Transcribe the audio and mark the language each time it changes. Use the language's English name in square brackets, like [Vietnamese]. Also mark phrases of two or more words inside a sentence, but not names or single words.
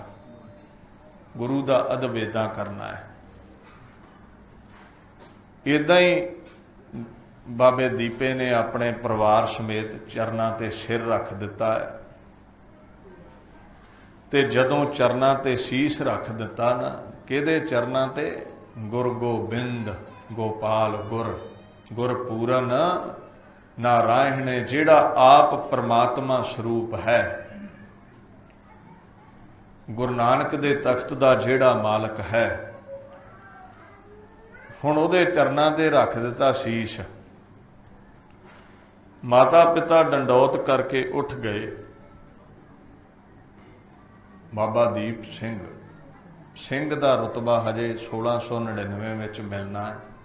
[Punjabi] ਗੁਰੂ ਦਾ ਅਦਬ ਇੰਝ ਕਰਨਾ ਹੈ। ਇੰਝ ਹੀ ਬਾਬੇ ਦੀਪੇ ਨੇ ਆਪਣੇ ਪਰਿਵਾਰ ਸਮੇਤ ਚਰਨਾਂ ਤੇ ਸਿਰ ਰੱਖ ਦਿੱਤਾ ਹੈ। ਤੇ ਜਦੋਂ ਚਰਨਾਂ ਤੇ ਸੀਸ ਰੱਖ ਦਿੱਤਾ ਨਾ ਕਿਹਦੇ ਚਰਨਾਂ ਤੇ? ਗੁਰ ਗੋਬਿੰਦ ਗੋਪਾਲ ਗੁਰ ਗੁਰ ਪੂਰਨ ਨਾਰਾਇਣ ਨੇ ਜਿਹੜਾ ਆਪ ਪਰਮਾਤਮਾ ਸਰੂਪ ਹੈ। ਗੁਰੂ ਨਾਨਕ ਦੇ ਤਖ਼ਤ ਦਾ ਜਿਹੜਾ ਮਾਲਕ ਹੈ ਹੁਣ ਉਹਦੇ ਚਰਨਾਂ ਤੇ ਰੱਖ ਦਿੱਤਾ ਸੀਸ। ਮਾਤਾ ਪਿਤਾ ਡੰਡੌਤ ਕਰਕੇ ਉੱਠ ਗਏ। ਬਾਬਾ ਦੀਪ ਸਿੰਘ ਸਿੰਘ ਦਾ ਰੁਤਬਾ ਹਜੇ 1699 ਵਿੱਚ ਮਿਲਣਾ ਹੈ।